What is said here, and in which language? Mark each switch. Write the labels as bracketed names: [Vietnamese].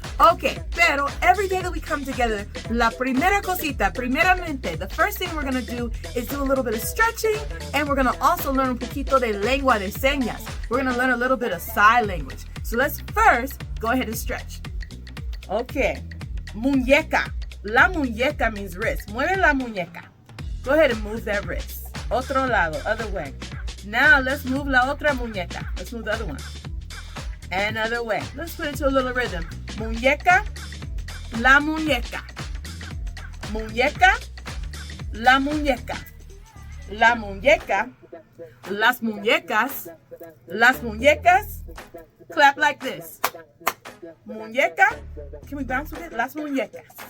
[English] Okay, [Spanish] pero [English] every day that we come together, [Spanish] primeramente, [English] the first thing we're going to do is do a little bit of stretching, and we're going to also learn [Spanish] un poquito de lengua de señas. [English] We're going to learn a little bit of sign language. So let's first go ahead and stretch. [Spanish] Okay, muñeca. La muñeca [English] means wrist. [Spanish] Mueve la muñeca. [English] Go ahead and move that wrist. [Spanish] Otro lado, [English] other way. Now let's move la otra muñeca. Let's move the other one. Another way. Let's put it to a little rhythm. [Spanish] Muñeca, la muñeca. Muñeca, la muñeca. La muñeca, las muñecas. Las muñecas. [English] Clap like this. Muñeca. Can we bounce with it? Las muñecas.